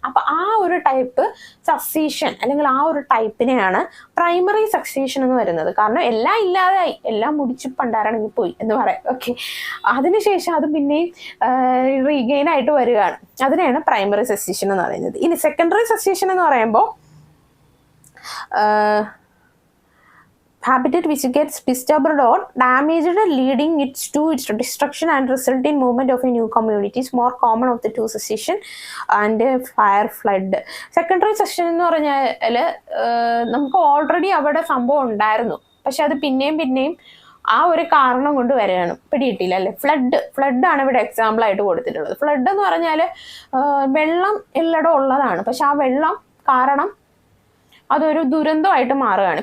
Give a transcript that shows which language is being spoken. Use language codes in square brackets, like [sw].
[ml] അപ്പൊ ആ ഒരു ടൈപ്പ് സക്സീഷൻ അല്ലെങ്കിൽ ആ ഒരു ടൈപ്പിനെയാണ് പ്രൈമറി സക്സീഷൻ എന്ന് വരുന്നത്. കാരണം എല്ലാം ഇല്ലാതായി, എല്ലാം മുടിച്ച് പണ്ടാരണെങ്കിൽ പോയി എന്ന് പറയാം. ഓക്കെ, അതിനുശേഷം അത് പിന്നെയും റീഗെയിൻ ആയിട്ട് വരികയാണ്. അതിനെയാണ് പ്രൈമറി സക്സീഷൻ എന്ന് പറയുന്നത്. ഇനി സെക്കൻഡറി സക്സീഷൻ എന്ന് പറയുമ്പോൾ [en] habitat which gets disturbed or damaged, leading it to its destruction and result in movement of a new community is more common of the two succession and fire flood. [ml] Secondary succession എന്ന് പറഞ്ഞാൽ നമുക്ക് already അവിടെ സംഭവം ഉണ്ടായിരുന്നു, പക്ഷെ അത് പിന്നെയും ആ ഒരു കാരണം കൊണ്ട് വരികയാണ്. പിടിയിട്ടില്ല അല്ലേ? ഫ്ലഡാണ് ഇവിടെ എക്സാമ്പിൾ ആയിട്ട് കൊടുത്തിട്ടുള്ളത്. ഫ്ലഡ് എന്ന് പറഞ്ഞാൽ വെള്ളം എല്ലായിടും ഉള്ളതാണ്, പക്ഷെ ആ വെള്ളം കാരണം അതൊരു ദുരന്തമായിട്ട് മാറുകയാണ്.